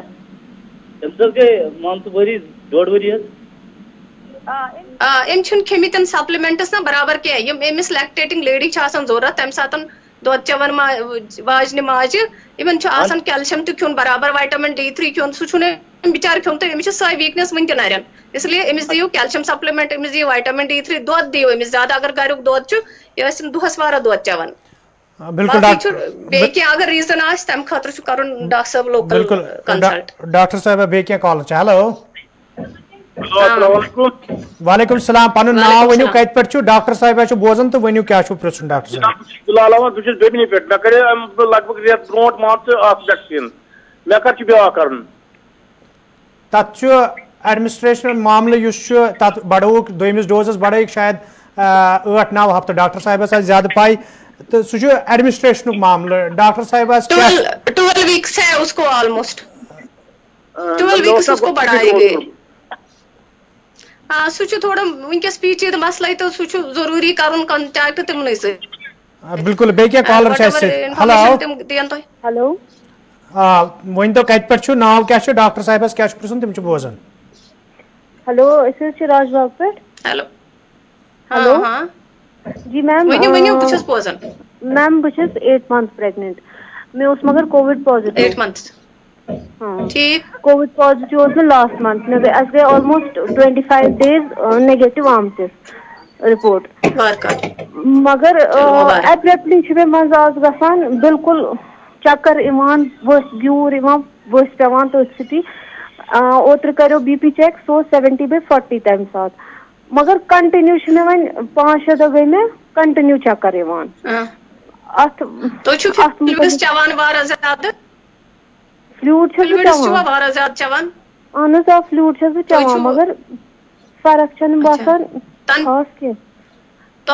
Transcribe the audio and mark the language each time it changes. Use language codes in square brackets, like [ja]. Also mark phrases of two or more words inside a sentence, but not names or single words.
[ks] أمِس حظ گٔے مان ژٕ ؤری 1.5 ؤری حظ أمۍ چھِنہٕ کھیٚمٕتۍ سپلِمنٹس نا برابر کینٛہہ یِم أمِس [en] lactating lady [ks] چھِ آسان ضروٗرت تمہِ ساتہٕ دۄد چٮ۪وان واجنہِ ماجہِ یِمن چھُ آسان کیلشیم تہِ کھیوٚن برابر [en] vitamin D3 [ks] کھیوٚن سُہ چھُنہٕ أمۍ بِچارٕ کھیوٚن تہٕ أمِس چھِ سۄے ویٖکنیس وٕنہِ تہِ نرٮ۪ن [ur] اس لیے [ks] أمِس دِیِو [en] calcium supplement [ks] أمِس دِیِو [en] vitamin D3 [ks] دۄد دِیِو أمِس زیادٕ اگر گریُک دۄد چھُ یہِ ٲسِن دۄہس واریاہ دۄد چٮ۪وان بالکل بیٚیہِ کینٛہہ اگر ریٖزن آسہِ تمہِ خٲطرٕ چھُ کرُن ڈاکٹر صٲب [en] local consult [ks] ڈاکٹر صاحب بیٚیہِ کینٛہہ کال چھِ ہیلو [ar] وعلیکم السلام [ks] پنُن ناو ؤنِو کتہِ پٮ۪ٹھ چھُ ڈاکٹر صاحبہ چھُ بوزان تہٕ ؤنِو کیٛاہ چھُو پرٛژھُن ڈاکٹر صاحب بِلال احمد بہٕ چھُس بیٚمنہِ پٮ۪ٹھ مےٚ کَرے لگ بگ رٮ۪تھ برونٛٹھ مان ژٕ اکھ ویکسیٖن مےٚ کر چھُ بیٛاکھ کَرُن تتھ چھُ ایڈمنسٹریشن معاملہٕ یُس چھُ تتھ بڑووُکھ دوٚیمِس ڈوزس بڑٲیِکھ شاید 8-9 ہفتہٕ ڈاکٹر صاحبس آسہِ زیادٕ پاے تہٕ سُہ چھُ ایڈمنسٹریشنُک معاملہٕ ڈاکٹر صاحبس [ur] 12 weeks ہے اس کو آلموسٹ 12 weeks اس کو بڑھائے گئے ہاں [ks] سُہ چھُ تھوڑا وٕنکیٚس پیچیدٕ مسلے تہٕ سُہ چھُ ضروٗری کرُن کنٹیکٹ تِمنٕے سۭتۍ بالکل بیٚیہِ کینٛہہ کالر چھِ اَسہِ سۭتۍ ہیلو ؤنۍتو کتہِ پٮ۪ٹھ چھُ ناو کیٛاہ چھُ ڈاکٹر صاحبس کیٛاہ چھُ پرٛژھُن تِم چھِ بوزان ہیلو أسۍ حظ چھِ راج باغ پٮ۪ٹھ ہیلو ہیلو جی میم ؤنِو بہٕ چھَس بوزان میم بہٕ چھَس 8 months پریگننٹ مےٚ اوس مگر [en] covid positive [ks] 8 months ٹھیٖک [en] covid positive [ks] اوس مےٚ [en] last month [ks] مےٚ گٔے اَسہِ گٔے آلموسٹ 25 days نگیٹِو آمتِس رِپورٹ مگر ایبرپٹلی چھُ مےٚ منٛزٕ آز گژھان بِلکُل چکر یِوان ؤسۍ گیوٗر یِوان ؤسۍ پیٚوان تٔتھۍ سۭتی اوترٕ کریو [en] BP check [ks] سُہ اوس 70/40 تمہِ ساتہٕ مگر کنٹِنیو چھُ مےٚ وۄنۍ 5-6 دۄہ گٔے مےٚ کنٹِنیو چکر یِوان اتھ فلوٗڈ چھَس بہٕ چٮ۪وان اہن حظ آ فلوٗڈ چھَس بہٕ چٮ۪وان مگر فرق چھنہٕ باسان خاص کینٛہہ